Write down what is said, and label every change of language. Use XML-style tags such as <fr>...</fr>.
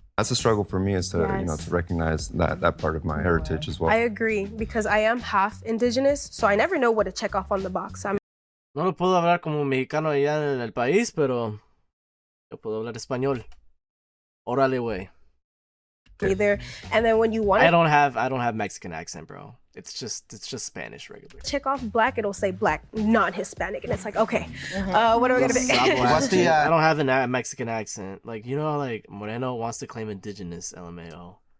<en>That's a struggle for me, is to, you know, to recognize that part of my heritage as well. I agree, because I am half indigenous, so I never know what to check off on the box.</en> <es>No lo puedo hablar como mexicano allá en el país, pero yo puedo hablar español. Órale, güey.</es> <en>Either, and then when you want to, I don't have Mexican accent, bro. It's just Spanish regular. check off black, it'll say black, non-Hispanic, and it's like, okay, what are we gonna pick? What's the, I don't have a Mexican accent. Like, you know how like Moreno wants to claim indigenous, LMAO.</en>